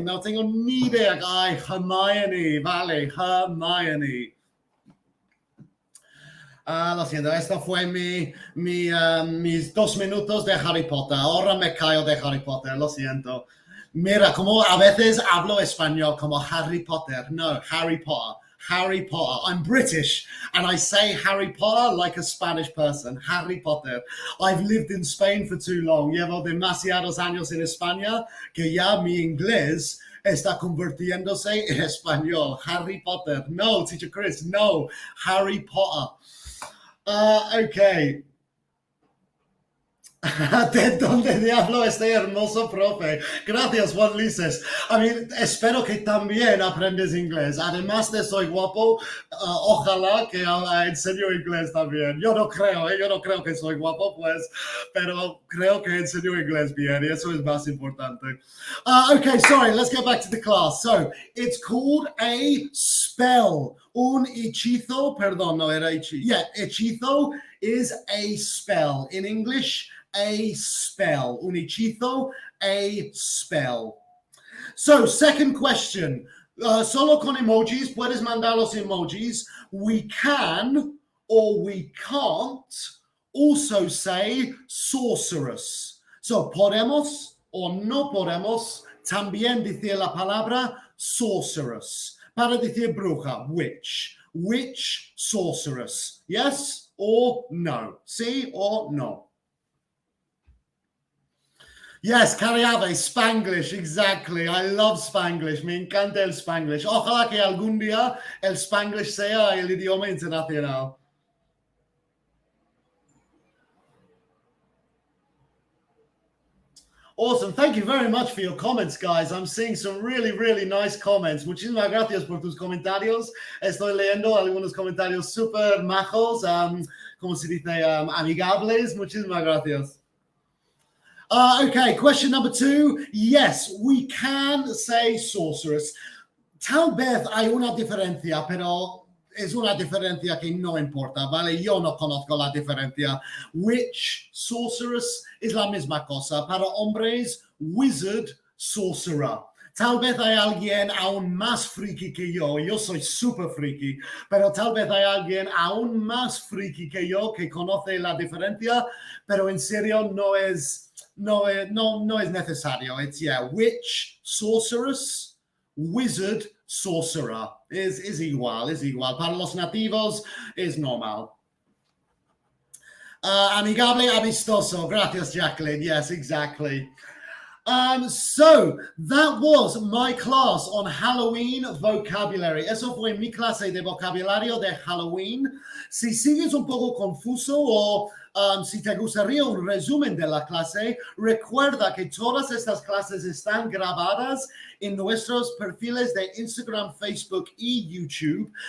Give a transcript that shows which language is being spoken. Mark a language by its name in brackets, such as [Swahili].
[Spanish] No tengo ni idea. Ay, Hermione, vale, Hermione. Lo siento, esto fue mis 2 minutos de Harry Potter. Ahora me callo de Harry Potter, lo siento. Mira, como a veces hablo español como Harry Potter. No, Harry Potter. Harry Potter. [English] I'm British and I say Harry Potter like a Spanish person. Harry Potter. I've lived in Spain for too long. [Spanish] Llevo demasiados años en España que ya mi inglés está convirtiéndose en español. [English] Harry Potter. No, Teacher Chris. No, Harry Potter. Okay. [Spanish] ¿De dónde diablo este hermoso profe? Gracias, Juan Lices. Espero que también aprendes inglés. Además de soy guapo, ojalá que enseño inglés también. Yo no creo que soy guapo, pues, pero creo que enseño inglés bien y eso es más importante. [English] Okay, sorry, let's get back to the class. So, it's called a spell. [Spanish] Un hechizo, perdón, no era hechizo. [English] Yeah, hechizo is a spell. In English, a spell. [Spanish] Un hechizo, [English] a spell. So, second question. [Spanish] Solo con emojis, puedes mandar los emojis. [English] We can or we can't also say sorceress. [Spanish] So, podemos o no podemos también decir la palabra sorceress. Para decir bruja, witch, sorceress. [English] Yes or no? Sí or no? Yes, Cariave, Spanglish, exactly. I love Spanglish. [Spanish] Me encanta el Spanglish. Ojalá que algún día el Spanglish sea el idioma internacional. [English] Awesome. Thank you very much for your comments, guys. I'm seeing some really, really nice comments. [Spanish] Muchísimas gracias por tus comentarios. Estoy leyendo algunos comentarios súper majos, como se dice, amigables. Muchísimas gracias. [English] Okay, question number 2. Yes, we can say sorceress. [Spanish] Tal vez hay una diferencia, pero es una diferencia que no importa, ¿vale? Yo no conozco la diferencia. Witch, sorceress, es la misma cosa. Para hombres, wizard, sorcerer. Tal vez hay alguien aún más friki que yo. Yo soy súper friki, pero tal vez hay alguien aún más friki que yo que conoce la diferencia, pero en serio no es necesario. [English] It's, yeah, witch, sorceress, wizard, sorcerer. [Spanish] Es igual. Para los nativos es normal. Amigable, amistoso. Gracias, Jacqueline. [English] Yes, exactly. So that was my class on Halloween vocabulary. [Spanish] Eso fue mi clase de vocabulario de Halloween. Si sigues un poco confuso o si te gustaría un resumen de la clase, recuerda que todas estas clases están grabadas en nuestros perfiles de Instagram, Facebook y YouTube.